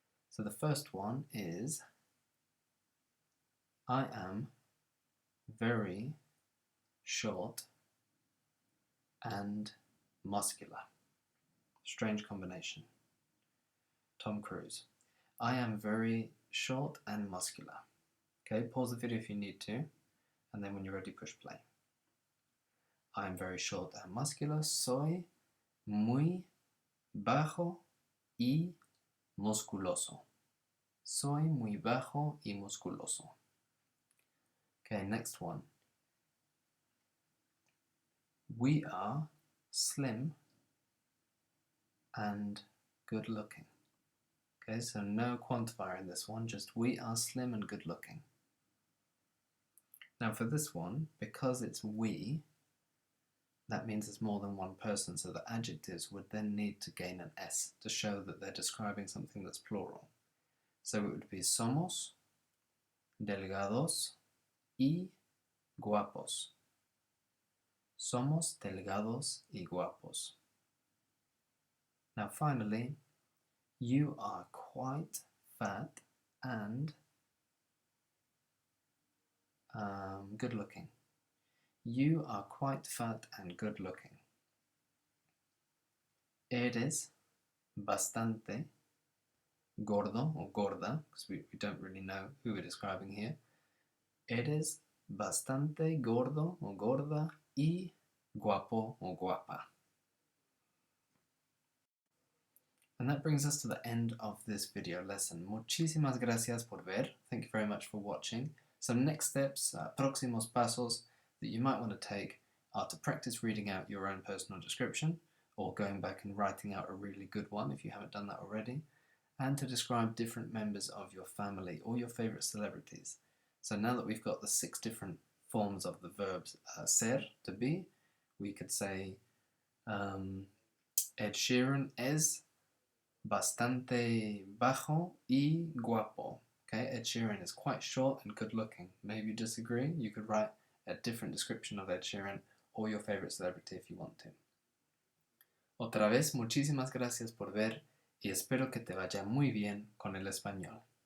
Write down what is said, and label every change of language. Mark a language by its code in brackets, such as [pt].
[en] So the first one is, I am very short and muscular. Strange combination. Tom Cruise. I am very short and muscular. Okay, pause the video if you need to, and then when you're ready, push play. I am very short and muscular. [es] Soy muy bajo y musculoso. Soy muy bajo y musculoso. [en] Okay, next one. We are slim and good looking. Okay, so no quantifier in this one, just we are slim and good looking. Now for this one, because it's we, that means it's more than one person, so the adjectives would then need to gain an S to show that they're describing something that's plural. So it would be [es] somos, delgados, y guapos. Somos delgados y guapos. [en] Now finally, you are quite fat and good looking. You are quite fat and good looking. [es] Eres bastante gordo [en] or gorda, because we don't really know who we're describing here. [es] Eres bastante gordo o gorda y guapo o guapa. [en] And that brings us to the end of this video lesson. [es] Muchísimas gracias por ver. [en] Thank you very much for watching. Some next steps, [es] próximos pasos [en] that you might want to take are to practice reading out your own personal description, or going back and writing out a really good one if you haven't done that already, and to describe different members of your family or your favorite celebrities. So now that we've got the 6 different forms of the verbs ser, to be, we could say Ed Sheeran [es] es bastante bajo y guapo. [en] Okay, Ed Sheeran is quite short and good looking. Maybe you disagree. You could write a different description of Ed Sheeran or your favorite celebrity if you want to. [es] Otra vez, muchísimas gracias por ver y espero que te vaya muy bien con el español.